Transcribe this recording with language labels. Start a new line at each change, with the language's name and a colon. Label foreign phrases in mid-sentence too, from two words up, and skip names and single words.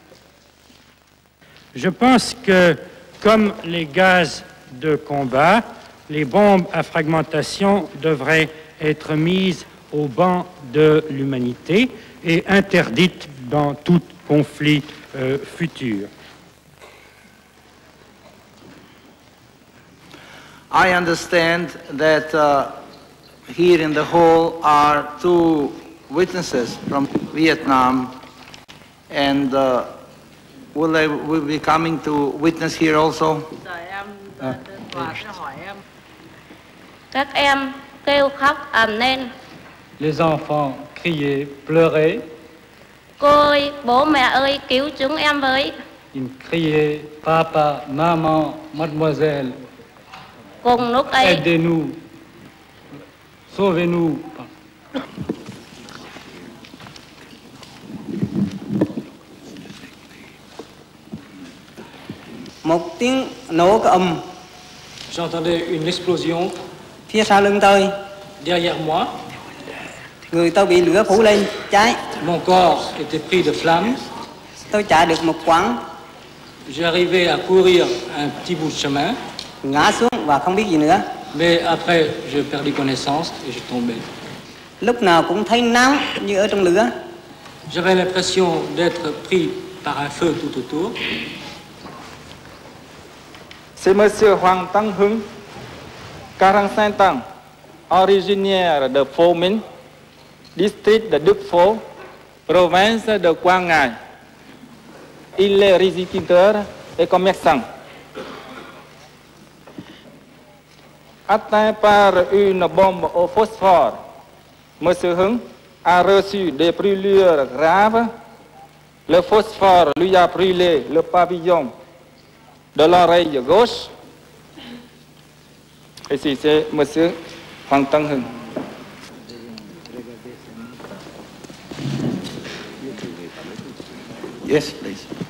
French: Je pense que, comme les gaz de combat, les bombes à fragmentation devraient être mises au banc de l'humanité et interdite dans tout conflit futur.
English: I understand that here in the hall are two witnesses from Vietnam, and will they be coming to witness here also?
Vietnamese: Các em kêu khóc ầm lên.
French: Les enfants criaient, pleuraient.
Vietnamese: Cô ơi, bố mẹ ơi, cứu chúng em với.
French: Ils criaient, papa, maman, mademoiselle,
Vietnamese: Cùng lúc ấy,
French: aidez-nous, sauvez-nous.
Vietnamese: Một tiếng nổ cái ầm
French: J'entendais une explosion
Vietnamese: phía sau lưng tôi,
French: derrière moi.
Vietnamese: người tôi bị lửa phủ lên cháy.
French: Mon corps était pris de flammes.
Vietnamese: Tôi chạy được một quãng,
French: J'arrivais à courir un petit bout de chemin,
Vietnamese: ngã xuống và không biết gì nữa.
French: mais après, je perdis connaissance et je tombais.
Vietnamese: Lúc nào cũng thấy nóng như ở trong lửa.
French: J'avais l'impression d'être pris par un feu tout autour. C'est Monsieur Hoàng Tăng Hưng, 45 ans, originaire de Phổ Minh, district de Đức Phổ, province de Quảng Ngãi. Il est récipiendaire et commerçant. Atteint par une bombe au phosphore, Monsieur Hưng a reçu des brûlures graves. Le phosphore lui a brûlé le pavillon de l'oreille gauche. Ici, c'est Monsieur Hoàng Tăng Hưng.
English: Yes, please.